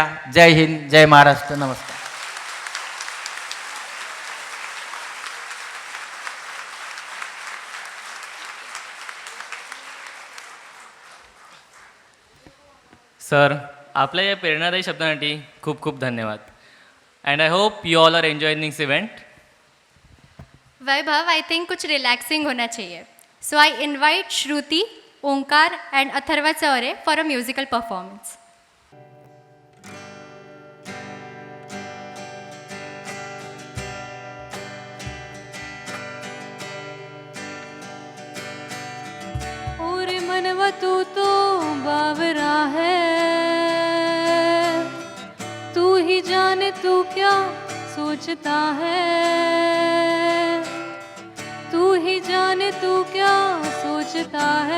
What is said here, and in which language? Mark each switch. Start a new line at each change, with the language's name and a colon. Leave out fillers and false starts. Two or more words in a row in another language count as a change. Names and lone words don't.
Marathi: जय हिंद, जय महाराष्ट्र, नमस्कार. सर, आपल्या या प्रेरणादायी शब्दांसाठी खूप खूप धन्यवाद.
English: And I hope you all are enjoying this event. वैभव, I think
Hindi: कुछ रिलैक्सिंग होना चाहिए.
English: So I invite Shruti, Omkar and Atharva Chaure for a musical performance.
Hindi: और मनवा तू तो बावरा है, तू ही जाने तू क्या सोचता है, तू ही जाने तू क्या सोचता है.